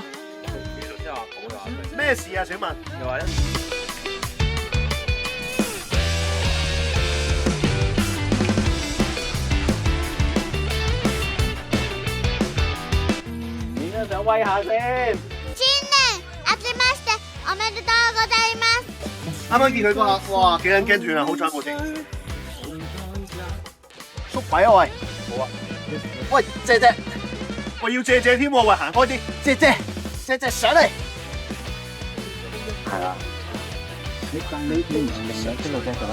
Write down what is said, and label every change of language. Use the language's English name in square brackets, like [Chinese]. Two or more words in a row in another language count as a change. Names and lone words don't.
[Cantonese] 到，技術真係話好啊！咩事啊？請問？又話點解想威下先？ [Japanese] 新年明けましておめでとうございます。 [Cantonese] 啱啱見佢嗰下，哇，幾撚驚斷啊！好彩冇事。縮位啊喂！好啊！喂，姐姐，喂要借添喎，喂行開啲，姐上嚟。係啊！你唔想邊度啫？做咩？